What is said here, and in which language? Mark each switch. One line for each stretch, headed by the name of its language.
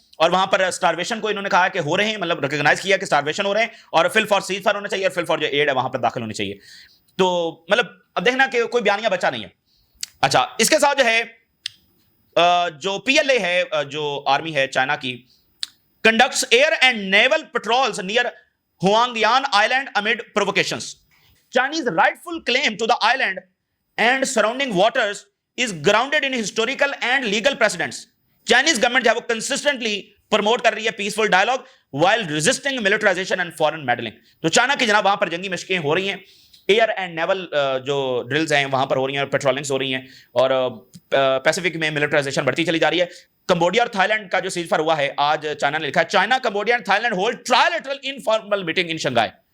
Urdu: اور وہاں پر سٹارویشن کو انہوں نے کہا کہ ہو رہے ہیں, مطلب ریکگنائز کیا کہ سٹارویشن ہو رہے ہیں, اور فل فار سیز فائر ہونا چاہیے, اور فل فار جو ایڈ ہے وہاں پر داخل ہونی چاہیے. تو مطلب اب دیکھنا کہ کوئی بیانیہ بچا نہیں ہے. اچھا اس کے ساتھ جو ہے جو پی ایل اے ہے جو آرمی ہے چائنا کی,
English: Conducts air and naval patrols near Huangyan island amid provocations. Chinese rightful claim to the island and surrounding waters is grounded in historical and legal precedents. Chinese government
Urdu: جو ہے وہ
English: consistently promote
Urdu: کر رہی ہے
English: peaceful dialogue while resisting militarization and foreign meddling.
Urdu: تو China کی جناب وہاں پر جنگی مشقیں ہو رہی ہیں, ایئر اینڈ نیول جو ڈرلز ہیں وہاں پر ہو رہی ہیں, پیٹرولنگز ہو رہی ہیں, اور پیسیفک میں ملٹرائزیشن بڑھتی چلی جا رہی ہے. کمبوڈیا اور تھائی لینڈ کا جو سیز فائر ہوا ہے, آج چائنا نے لکھا ہے
English: China Cambodia and Thailand hold trilateral informal meeting in Shanghai.